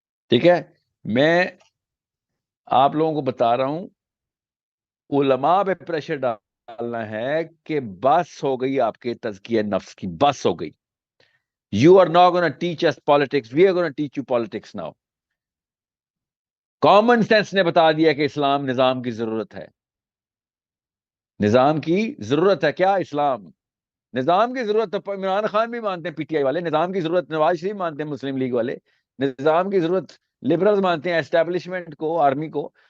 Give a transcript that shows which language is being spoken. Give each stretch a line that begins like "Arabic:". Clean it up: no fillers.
Urdu: ٹھیک ہے, میں آپ لوگوں کو بتا رہا ہوں علماء پہ پریشر ڈالنا ہے کہ بس ہو گئی آپ کے تزکیہ نفس کی, بس ہو گئی.
English: You are not going to teach us politics. We are going to teach you politics now.
Urdu: Common sense نے بتا دیا کہ اسلام نظام کی ضرورت ہے. نظام کی ضرورت ہے کیا؟ اسلام نظام کی ضرورت. تو عمران خان بھی مانتے ہیں, پی ٹی آئی والے نظام کی ضرورت, نواز شریف مانتے ہیں, مسلم لیگ والے نظام کی ضرورت, لبرلز مانتے ہیں اسٹیبلشمنٹ کو, آرمی کو.